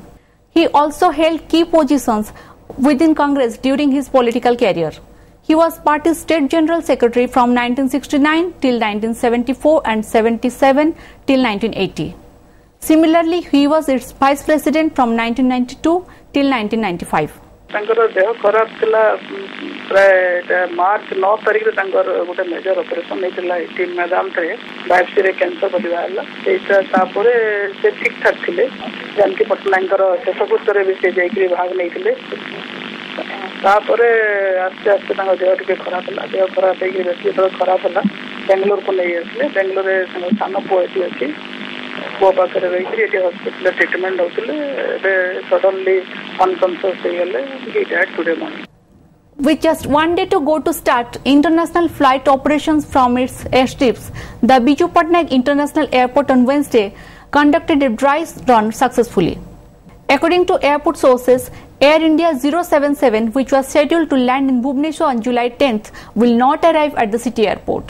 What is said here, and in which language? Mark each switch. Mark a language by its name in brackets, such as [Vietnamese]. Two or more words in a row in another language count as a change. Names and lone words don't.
[English] He also held key positions within Congress during his political career. He was party's state general secretary from 1969 till 1974 and 77 till 1980. Similarly, he was its vice president from 1992 till 1995. [Odia] ତାଙ୍କର ଦେହ ଖରାପ ଥିଲା ପ୍ରାୟ ମାର୍ଚ୍ଚ 9 ତାରିଖରେ ତାଙ୍କର ଗୋଟେ [English] major operation [Odia] ହେଇଥିଲା 18 ମେଦାମରେ ବାୟୋପ୍ସିରେ କ୍ୟାନ୍ସର ହେଲା। ସେଇଟା ତାପରେ ସେ ଠିକ ଠାକ ଥିଲେ। ଜାନକୀ ପଟ୍ଟନାୟକଙ୍କର ଶେଷକୃତ୍ୟରେ ବି ସେ ଯାଇକି ଭାଗ ନେଇଥିଲେ। ତାପରେ ଆସ୍ତେ ଆସ୍ତେ ତାଙ୍କ ଦେହ ଟିକେ ଖରାପ ହେଲା। ଦେହ ଖରାପ ହେଇକି ବେଶୀ ଯେତେବେଳେ ଖରାପ ହେଲା ବେଙ୍ଗଲୋରକୁ ନେଇ ଆସିଲେ। ବେଙ୍ଗଲୋରରେ ତାଙ୍କ ସାନ ପୁଅ ଏଠି ଅଛି। ପୁଅ ପାଖରେ ରହିକି ଏଠି ହସ୍ପିଟାଲରେ ଟ୍ରିଟମେଣ୍ଟ ହେଉଥିଲେ। [English] ଏବେ suddenly unconscious ହେଇଗଲେ। he died today morning. With just 1 day to go to start international flight operations from its airstrips, the Biju Patnaik International Airport on Wednesday conducted a dry run successfully. According to airport sources, Air India 077, which was scheduled to land in Bhubaneswar on July 10th, will not arrive at the city airport.